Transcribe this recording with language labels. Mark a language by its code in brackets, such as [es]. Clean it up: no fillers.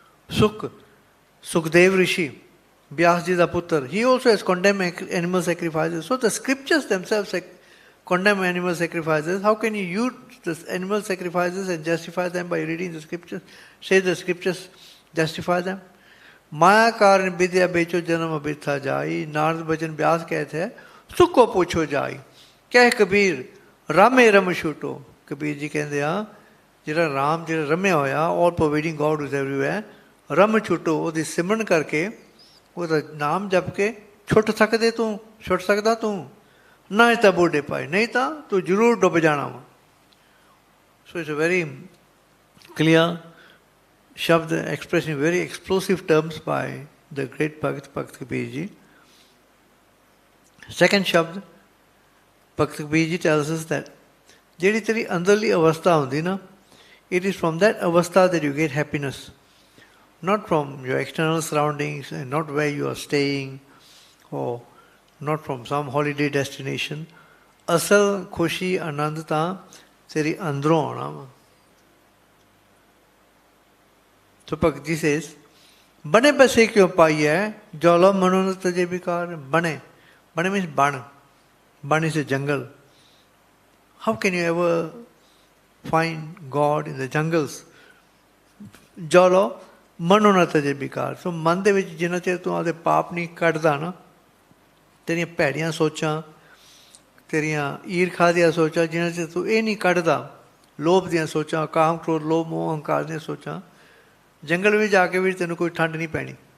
[en] Sukdev Rishi, Vyas ji the Puttar, he also has condemned animal sacrifices. So the scriptures themselves condemn animal sacrifices. How can you use the animal sacrifices and justify them by reading the scriptures? Say the scriptures justify them. [hi] माया कारण विद्या बेचो जन्म अबिरथा जाई। नारद बचन व्यास कहते हैं सुख को पूछो जाई। कह कबीर रामे रम छूटो। कबीर जी कहते हैं [pa] ਜਿਹੜਾ ਰਾਮ ਜਿਹੜਾ ਰਮਿਆ ਹੋਇਆ, [en] all providing God is everywhere, [pa] ਰਮ ਛੁੱਟੋ, ਉਹਦੀ ਸਿਮਰਨ ਕਰਕੇ ਉਹਦਾ ਨਾਮ ਜਪ ਕੇ ਛੁੱਟ ਸਕਦੇ ਤੂੰ, ਛੁੱਟ ਸਕਦਾ ਤੂੰ, ਨਾ ਤਾਂ ਬੁੱਢੇ ਪਾਏ, ਨਹੀਂ ਤਾਂ ਤੂੰ ਜ਼ਰੂਰ ਡੁੱਬ ਜਾਣਾ ਵਾ। [en] So it's a very clear Shabd expressed in very explosive terms by the great Bhakt Kabir ji. Second Shabd, Bhakt Kabir ji tells us that [pa] ਜਿਹੜੀ ਤੇਰੀ ਅੰਦਰਲੀ ਅਵਸਥਾ ਹੁੰਦੀ ਨਾ, [en] it is from that avastha that you get happiness, not from your external surroundings and not where you are staying or not from some holiday destination. [pa] ਅਸਲ ਖੁਸ਼ੀ ਆਨੰਦ ਤਾਂ ਤੇਰੀ ਅੰਦਰੋਂ ਆਉਣਾ ਵਾ। [en] So Bhakt ji says, [pa] bane base kyun paiye jolo manonat taje vikar. [en] Bane means ban. Ban is a jungle. How can you ever find God in the jungles? [pa] Jolo manonat taje vikar. So ਮਨ ਦੇ ਵਿੱਚ ਜਿੰਨਾ ਚਿਰ ਤੂੰ ਆਪਦੇ ਪਾਪ ਨਹੀਂ ਕੱਢਦਾ ਨਾ, ਤੇਰੀਆਂ ਭੈੜੀਆਂ ਸੋਚਾਂ, ਤੇਰੀਆਂ ਈਰਖਾ ਦੀਆਂ ਸੋਚਾਂ, ਜਿੰਨਾ ਚਿਰ ਤੂੰ ਇਹ ਨਹੀਂ ਕੱਢਦਾ, ਲੋਭ ਦੀਆਂ ਸੋਚਾਂ, ਕਾਮ ਕ੍ਰੋਧ ਲੋਭ ਮੋਹ ਅਹੰਕਾਰ ਦੀਆਂ ਸੋਚਾਂ, ਜੰਗਲ ਵਿੱਚ ਜਾ ਕੇ ਵੀ ਤੈਨੂੰ ਕੋਈ ਠੰਡ ਨਹੀਂ ਪੈਣੀ।